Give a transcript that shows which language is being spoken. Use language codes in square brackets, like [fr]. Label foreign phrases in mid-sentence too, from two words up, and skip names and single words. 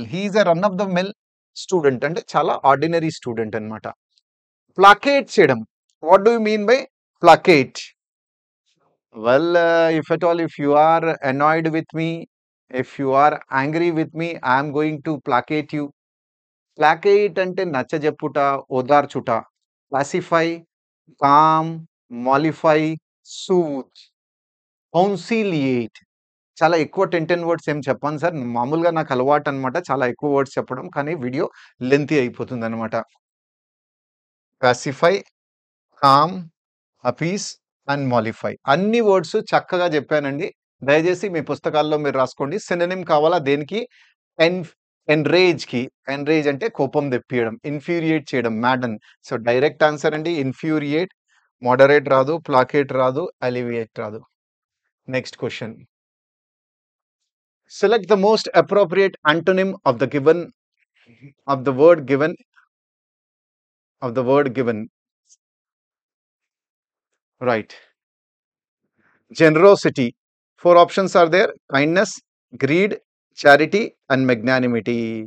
[en] He is a run of the mill student and chala ordinary student anamata. [te] ప్లాకేట్ చేదాం. What do you mean by placate? Well, if at all, if you are annoyed with me, if you are angry with me, I am going to placate you. ప్లాకేట్ అంటే నచ్చజెప్పుట, ఓదార్చుట. [en] Pacify, calm, mollify, soothe, conciliate. [te] చాలా ఎక్కువ 10 వర్డ్స్ ఏం చెప్పను సార్. మామూలుగా నాకు అలవాటనమాట. చాలా ఎక్కువ వర్డ్స్ చెప్పడం. కానీ [en] video lengthy [te] అయిపోతుందనమాట. [en] Pacify, calm, appease and mollify. [te] అన్ని వర్డ్స్ చక్కగా చెప్పానండి. దయచేసి మీ పుస్తకాల్లో మీరు రాసుకోండి. సినోనిమ్ కావాలా దేనికి? ఎన్ ఎన్రేజ్‌కి. ఎన్రేజ్ అంటే కోపం తెప్పియడం, ఇన్ఫ్యూరియేట్ చేయడం, మ్యాడన్. [en] So, direct answer [te] అండి ఇన్ఫ్యూరియేట్. మోడరేట్ రాదు, ప్లాకేట్ రాదు, అలివియేట్ రాదు. [en] Next question. Select the most appropriate antonym of the given of the word given Right. generosity. Four options are there: kindness, greed, charity, and magnanimity.